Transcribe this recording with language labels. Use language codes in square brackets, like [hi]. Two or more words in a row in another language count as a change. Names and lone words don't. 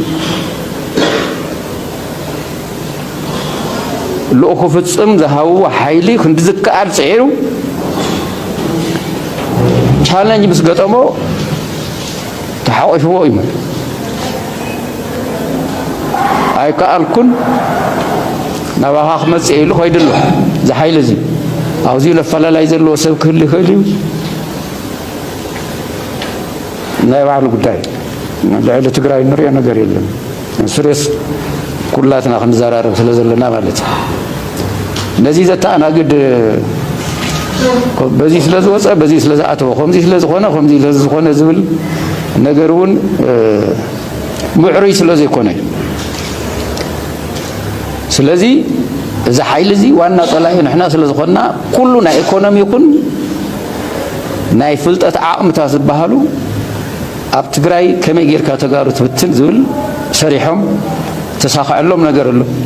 [ti] ልኡኹ ፍጽም ዝሃብዎ ሓይሊ ክንዲ ዝከኣል ጽዒሩ ቻሌንጅ ምስ ገጠሞ ተሓቂፍዎ እዩ ኣይከኣልኩን ናባኻ ክመጽእ ኢሉ ኸይድሎ ዝሓይል እዚ ኣብዚ ለፈላላይ ዘለዎ ሰብ ክህሊ ይኽእል እዩ ናይ ባዕሉ ጉዳይ ልዕሊ ትግራይ ንሪኦ ነገር የለን ስሬስ ኩላትና ክንዘራረብ ስለ ዘለና ማለት እዩ ነዚ ዘተኣናግድ በዚህ ስለዝወፀ በዚህ ስለዝኣተወ ከምዚ ስለዝኾነ ከምዚ ስለዝኾነ ዝብል ነገር እውን ምዕሩይ ስለዘይኮነ ስለዚ እዚ ሓይሊ እዚ ዋና ጸላኢ ንሕና ስለዝኾንና ኩሉ ናይ ኢኮኖሚ ይኹን ናይ ፍልጠት ዓቕምታት ዝበሃሉ ኣብ ትግራይ ከመይ ጌርካ ተጋሩ ትብትን ዝብል ሰሪሖም ተሳኽዐሎም ነገር ኣሎ